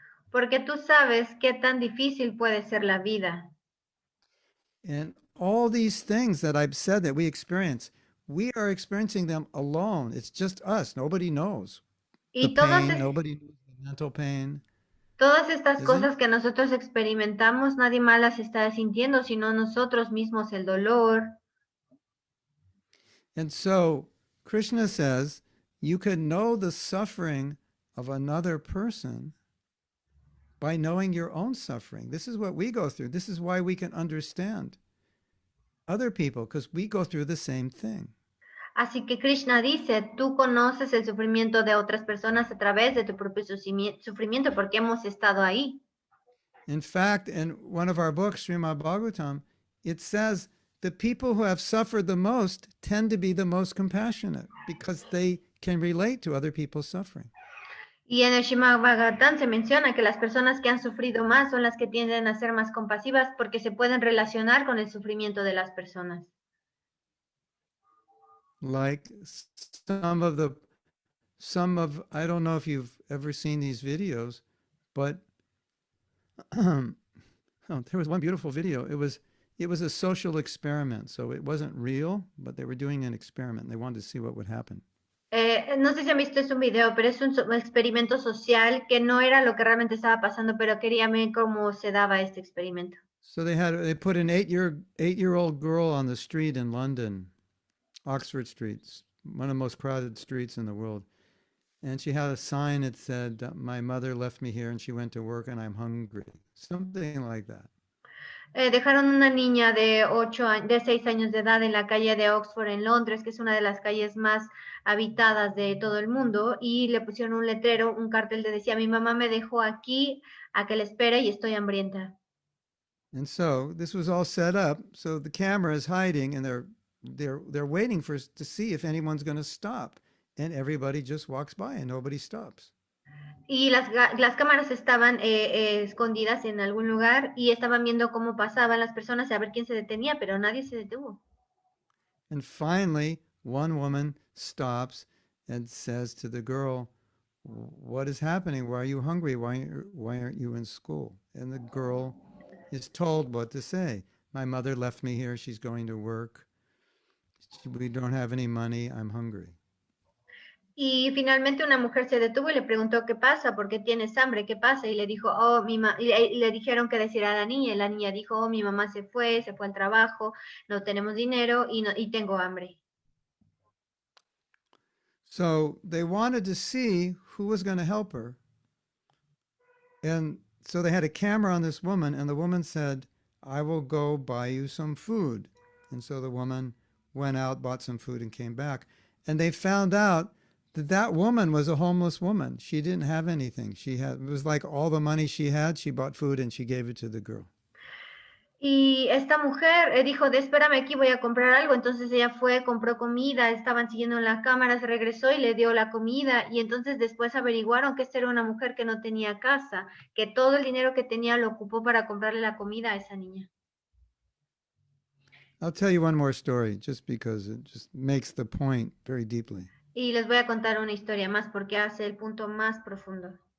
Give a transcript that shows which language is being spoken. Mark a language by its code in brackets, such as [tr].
[es] Porque tú sabes qué tan difícil puede ser la vida. [en] And all these things that I've said that we experience, we are experiencing them alone. It's just us. Nobody knows the [es] Y [en] pain. Nobody knows the mental pain, [es] todas estas [en] isn't it? [es] cosas que nosotros experimentamos, nadie más las está sintiendo, sino nosotros mismos, el dolor. [en] And so Krishna says you can know the suffering of another person by knowing your own suffering. This is what we go through. This is why we can understand other people, because we go through the same thing. [es] Así que Krishna dice, tú conoces el sufrimiento de otras personas a través de tu propio sufrimiento porque hemos estado ahí. [en] In fact, in one of our books, Srimad Bhagavatam, it says the people who have suffered the most tend to be the most compassionate because they can relate to other people's suffering. [es] Y en el Srimad Bhagavatam se menciona que las personas que han sufrido más son las que tienden a ser más compasivas porque se pueden relacionar con el sufrimiento de las personas. [en] Like I don't know if you've ever seen these videos, but oh, there was one beautiful video. It was a social experiment, so it wasn't real, but they were doing an experiment. They wanted to see what would happen. [es] No sé si han visto es un video, pero es un experimento social que no era lo que realmente estaba pasando, pero quería ver cómo se daba este experimento. [en] So they put an 8-year-old girl on the street in London, Oxford Street, one of the most crowded streets in the world. And she had a sign that said, "My mother left me here and she went to work and I'm hungry." Something like that. [es] Dejaron una niña de 6 años de edad en la calle de Oxford en Londres, que es una de las calles más habitadas de todo el mundo, y le pusieron un letrero, un cartel que decía, mi mamá me dejó aquí a que le espere y estoy hambrienta. [en] And so this was all set up. So the camera is hiding and they're waiting to see if anyone's going to stop. And everybody just walks by and nobody stops. [es] Y las cámaras estaban escondidas en algún lugar y estaban viendo cómo pasaban las personas a ver quién se detenía, pero nadie se detuvo. [en] And finally, one woman stops and says to the girl, "What is happening? Why are you hungry? Why aren't you in school?" And the girl is told what to say. "My mother left me here. She's going to work. We don't have any money. I'm hungry." [es] Y finalmente una mujer se detuvo y le preguntó qué pasa, por qué tienes hambre, qué pasa, y le dijo, y le dijeron que decir a la niña, y la niña dijo, oh, mi mamá se fue al trabajo, no tenemos dinero y tengo hambre. [en] So they wanted to see who was going to help her. And so they had a camera on this woman, and the woman said, "I will go buy you some food." And so the woman went out, bought some food, and came back. And they found out that woman was a homeless woman. She didn't have anything. It was like all the money she had, she bought food and she gave it to the girl. [es] Y esta mujer dijo, espérame aquí, voy a comprar algo. Entonces ella fue, compró comida, estaban siguiendo en la cámara, se regresó y le dio la comida. Y entonces después averiguaron que esta era una mujer que no tenía casa, que todo el dinero que tenía lo ocupó para comprarle la comida a esa niña. [en] I'll tell you one more story just because it just makes the point very deeply. [es] Y les voy a contar una historia más porque hace el punto más profundo.